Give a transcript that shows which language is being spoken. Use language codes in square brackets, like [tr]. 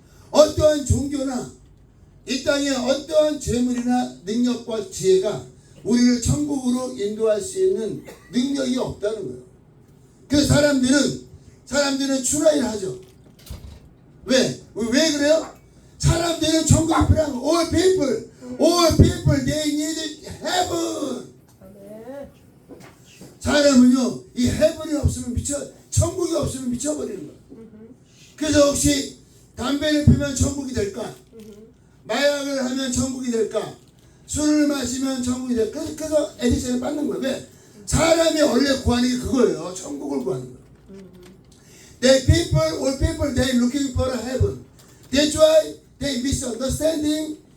[ko] 어떠한 종교나 이 땅에 어떠한 재물이나 능력과 지혜가 우리를 천국으로 인도할 수 있는 능력이 없다는 거예요. 그래서 사람들은 추라이를 하죠. 왜 그래요? 사람들은 천국이 필요한 거. [en] All people, they need heaven. [ko] 아멘. 사람은요, 이 heaven이 없으면 천국이 없으면 미쳐버리는 거예요. 그래서 혹시 담배를 피면 천국이 될까? 마약을 하면 천국이 될까? 술을 마시면 천국이 될까? 그래서 에디션을 받는 거예요. 왜? 사람이 원래 구하는 게 그거예요. 천국을 구하는 거예요. [en] All people, they looking for heaven. That's why they misunderstanding.